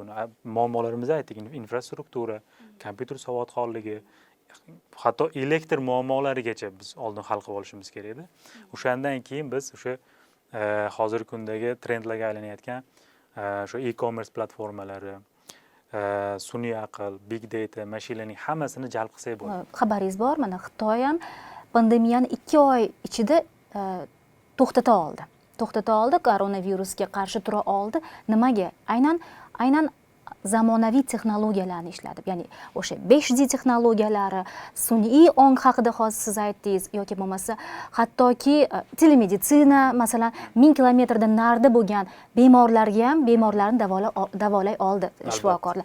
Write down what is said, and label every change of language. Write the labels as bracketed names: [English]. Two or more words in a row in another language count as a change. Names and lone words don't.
[Uzbek] Muammolarimizni aytdik, infrastruktura, kompyuter savodxonligi, hatto elektr muammolarigacha biz oldin hal qilib olishimiz kerak edi. O'shandan keyin biz o'sha hozirgi kundagi trendlarga aylanayotgan shu e-commerce platformalari, sun'iy aql, [English] big data, machine learning [Uzbek] hammasini jalb qilsak bo'ladi. Xabaringiz bor, mana Xitoy ham pandemiyani 2 oy ichida to'xtata oldi. Koronavirusga qarshi tura oldi. Nimaga? Aynan zamonaviy texnologiyalarni ishlatib, ya'ni o'sha 5G texnologiyalari, sun'iy ong haqida hozir siz aytdingiz, yoki bo'lmasa hattoki telemeditsina, masalan 1000 kilometrdan narida bo'lgan bemorlarga ham bemorlarni davolay oldi shifokorlar.